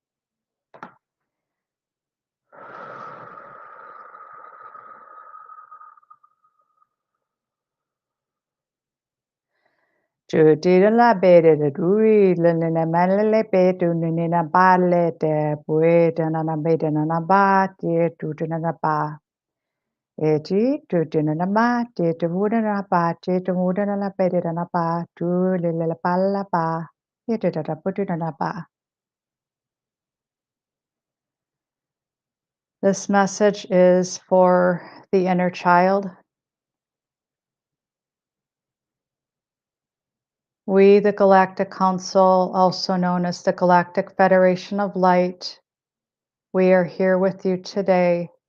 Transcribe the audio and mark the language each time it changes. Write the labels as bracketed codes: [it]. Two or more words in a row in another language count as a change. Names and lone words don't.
[en] Chu ti la pe te ruri le ne ma le pe tu ne na pa le te pue te na pe te na pa te tu te na pa. E chi tu te na ma te te vu na pa te te vu na pe te na pa tu le pa la pa. E te ta pu te na pa. This message is for the inner child. We, the Galactic Council, also known as the Galactic Federation of Light, we are here with you today.